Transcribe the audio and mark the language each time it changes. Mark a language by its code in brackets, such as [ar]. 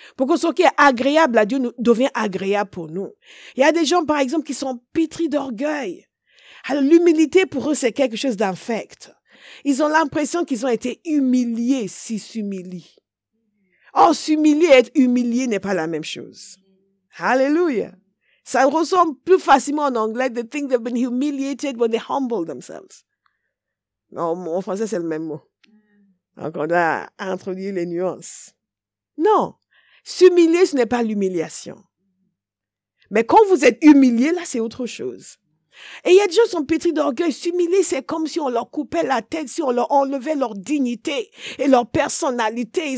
[fr] Pour que ce qui est agréable à Dieu devienne agréable pour nous. Il y a des gens, par exemple, qui sont pétris d'orgueil. Alors, l'humilité, pour eux, c'est quelque chose d'infect. Ils ont l'impression qu'ils ont été humiliés s'ils s'humilient. Or, s'humilier et être humilié n'est pas la même chose. Hallelujah. Ça ressemble plus facilement en anglais. [en] They think they've been humiliated when they humble themselves. [fr] Non, en français, c'est le même mot. Donc, on doit introduire les nuances. Non. S'humilier, ce n'est pas l'humiliation. Mais quand vous êtes humilié, là, c'est autre chose. Et il y a des gens qui sont pétris d'orgueil. S'humilier, c'est comme si on leur coupait la tête, si on leur enlevait leur dignité et leur personnalité.